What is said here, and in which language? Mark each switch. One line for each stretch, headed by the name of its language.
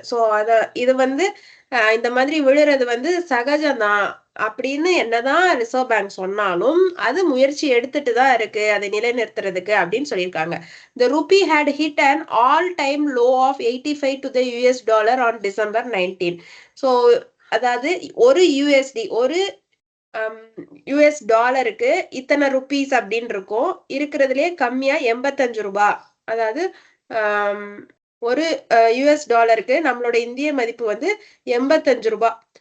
Tamil: So இது வந்து இந்த மாதிரி விழுறது வந்து சகஜம்தான் அப்படின்னு என்னதான் ரிசர்வ் பேங்க் சொன்னாலும் அது முயற்சி எடுத்துட்டு தான் இருக்கு அதை நிலைநிறுத்துறதுக்கு அப்படின்னு சொல்லியிருக்காங்க.
English: The rupee had hit an all-time low of 85 to the US dollar on December 19.
Tamil: So அதாவது ஒரு யூஎஸ்டி, ஒரு யூஎஸ் டாலருக்கு இத்தனை ருபீஸ் அப்படின்னு இருக்கும். இருக்கிறதுலயே கம்மியா 85 ரூபாய். அதாவது ஒரு யூஎஸ் டாலருக்கு நம்மளோட இந்திய மதிப்பு வந்து 85 ரூபாய்.